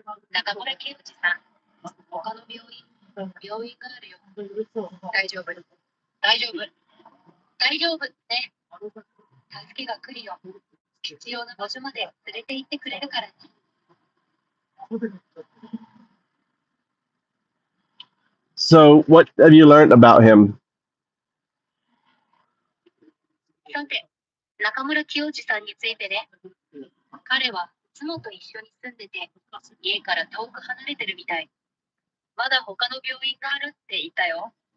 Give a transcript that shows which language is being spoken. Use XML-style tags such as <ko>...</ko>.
<ja>中村清治さん、他の病院があるよ。大丈夫ね。助けが来るよ。必要な場所まで連れて行ってくれるからね。</ja> <en>So, what have you learned about him?</en> <ja>さて、中村清治さんについてね。彼は妻と一緒に住んでて、家から遠く離れてるみたい。まだ他の病院があるって言ったよ。</ja>